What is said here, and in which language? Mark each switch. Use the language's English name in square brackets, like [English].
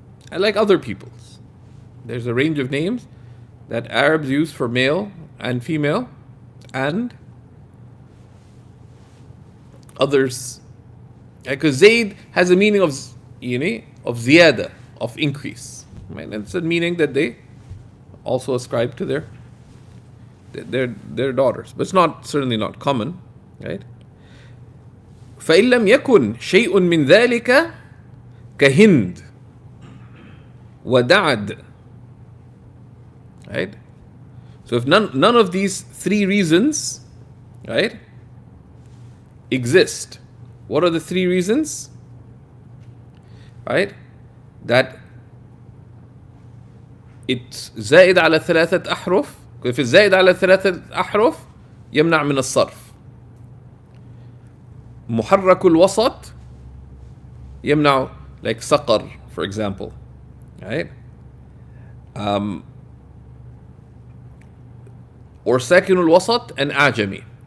[English] And like other peoples, there's a range of names that Arabs use for male and female, and others. Because Zayd has a meaning of ziyada, of increase, right? And it's a meaning that they also ascribe to their daughters, but it's certainly not common, right? [Arabic] فإن لم يكن شيء من ذلك كهند ودعد, right? [English] So if none of these three reasons, right, exist, what are the three reasons? Right? That it's [Arabic] زائد على ثلاثة أحرف. [English] If it's [Arabic] زائد على ثلاثة أحرف يمنع من الصرف. محرك الوسط يمنع, [English] like [Arabic] سقر, [English] for example, right? Or [Arabic] ساكن الوسط [English] and [Arabic] أعجمي.